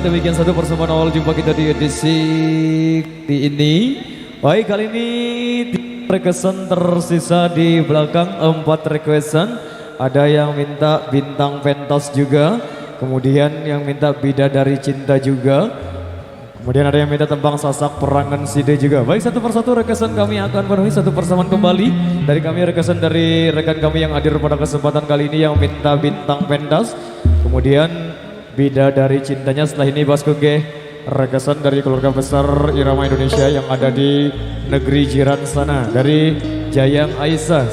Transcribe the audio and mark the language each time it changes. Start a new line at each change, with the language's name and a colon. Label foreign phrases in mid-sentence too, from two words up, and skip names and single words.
Indonesian: Demikian satu persembahan awal jumpa kita di edisi ini. Baik, kali ini requestan tersisa di belakang 4 requestan. Ada yang minta bintang pentas juga, kemudian yang minta bidadari cinta juga, kemudian ada yang minta tembang sasak perangan side juga. Baik, satu persatu requestan kami akan penuhi satu persamaan kembali. Dari kami requestan dari rekan kami yang hadir pada kesempatan kali ini yang minta bintang pentas, kemudian bidadari cintanya. Setelah ini Bas Kege requestan dari keluarga besar Irama Indonesia yang ada di negeri jiran sana, dari Jayang Aisyah.